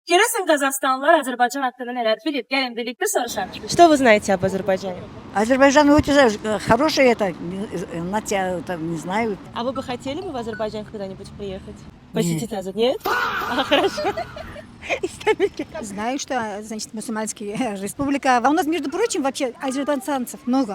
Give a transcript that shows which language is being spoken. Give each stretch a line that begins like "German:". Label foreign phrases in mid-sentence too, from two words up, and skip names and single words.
Azerbaijani: Görəsən Qazaxstanlılar Azərbaycan haqqında nələr bilir? Gəlin birlikdə soruşaq.
Russian: Что вы знаете об Азербайджане? Азербайджан очень хороший, это, не знаю. А вы бы хотели бы в Азербайджан когда-нибудь приехать? Посетить Азербайджан? Нет? Хорошо. Знаю, что, значит, мусульманская республика. А у нас, между прочим, вообще азербайджанцев много.